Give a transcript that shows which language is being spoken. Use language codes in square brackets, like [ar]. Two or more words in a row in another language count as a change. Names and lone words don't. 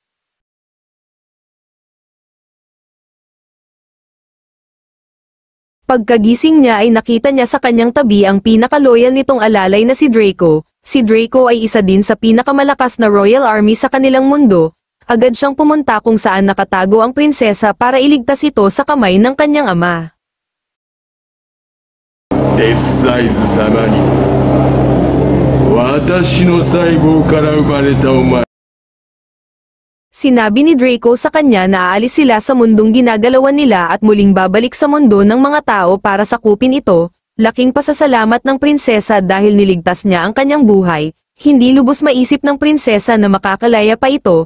[tl] Pagkagising niya ay nakita niya sa kanyang tabi ang pinakaloyal nitong alalay na si Draco. Si Draco ay isa din sa pinakamalakas na Royal Army sa kanilang mundo. Agad siyang pumunta kung saan nakatago ang prinsesa para iligtas ito sa kamay ng kanyang ama. [ja] Death-Size sama ni, 私 の 細胞 から 生まれた お前. [tl] Sinabi ni Draco sa kanya na aalis sila sa mundong ginagalawan nila at muling babalik sa mundo ng mga tao para sakupin ito. Laking pasasalamat ng prinsesa dahil niligtas niya ang kanyang buhay. Hindi lubos maisip ng prinsesa na makakalaya pa ito.